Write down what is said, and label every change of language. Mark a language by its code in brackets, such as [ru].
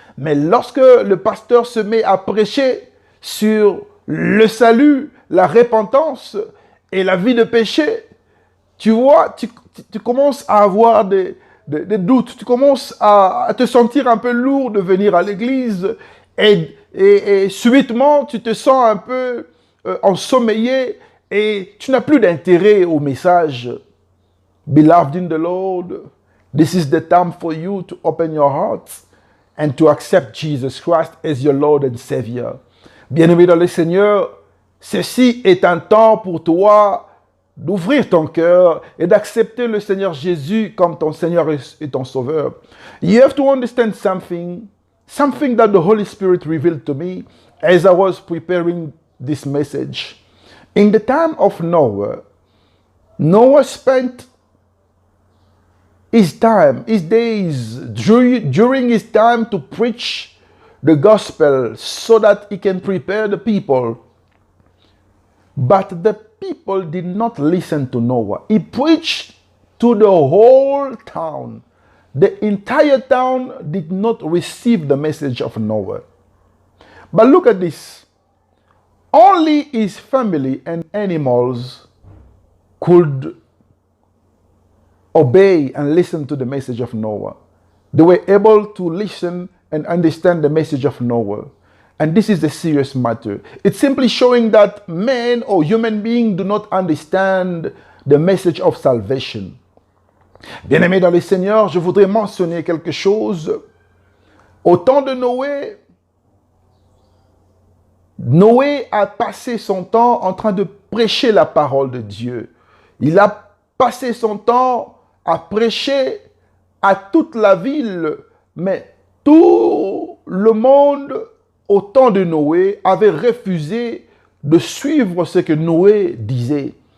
[fr] Mais lorsque le pasteur se met à prêcher sur le salut, la repentance et la vie de péché, tu vois, tu commences à avoir des doutes, tu commences à te sentir un peu lourd de venir à l'église et subitement tu te sens un peu ensommeillé et tu n'as plus d'intérêt au message. [en] Beloved in the Lord, this is the time for you to open your heart and to accept Jesus Christ as your Lord and Savior. [fr] Bien-aimé dans le Seigneur, ceci est un temps pour toi d'ouvrir ton cœur et d'accepter le Seigneur Jésus comme ton Seigneur et ton Sauveur. [en] You have to understand something that the Holy Spirit revealed to me as I was preparing this message. In the time of Noah, Noah spent his time, his days, during his time to preach the gospel so that he can prepare the people. But the people did not listen to Noah. He preached to the whole town. The entire town did not receive the message of Noah. But look at this. Only his family and animals could obey and listen to the message of Noah. They were able to listen and understand the message of Noah. And this is a serious matter. It's simply showing that men or human beings do not understand the message of salvation. [fr] Bien-aimés dans le Seigneur, je voudrais mentionner quelque chose. Au temps de Noé, Noé a passé son temps en train de prêcher la parole de Dieu. Il a passé son temps à prêcher à toute la ville, mais tout le monde au temps de Noé avait refusé de suivre ce que Noé disait.